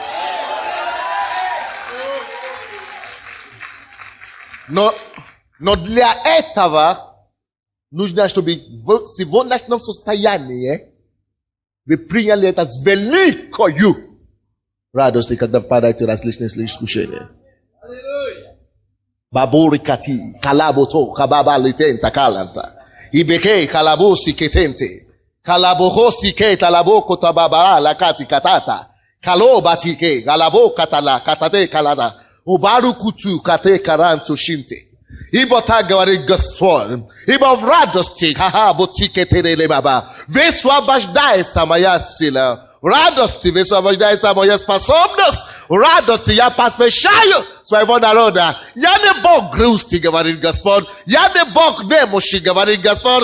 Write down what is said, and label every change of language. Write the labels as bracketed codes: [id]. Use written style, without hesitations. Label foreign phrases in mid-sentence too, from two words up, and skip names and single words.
[ru] Но для этого нужно, чтобы в сегодняшнем состоянии вы приняли это с великою радостью, когда впадаете в различные искушения. Бабури кати, калабото, кабаба литента каланта. Ibeke kalabosi ketente. Kalabohosi ke talaboko tababa la kati katata. Kalobati ke galabo katala katate kalada. Ubaru kutu kate karanto shinte. Ibota gawari gasfon. Iba в радости, haha, botike terele baba. Весвобождается моя сила. Радости высвобождается моя способность. Радости я посвящаю своего народа. Я не Бог грусти, говорит Господь. Я не Бог немощи, говорит Господь.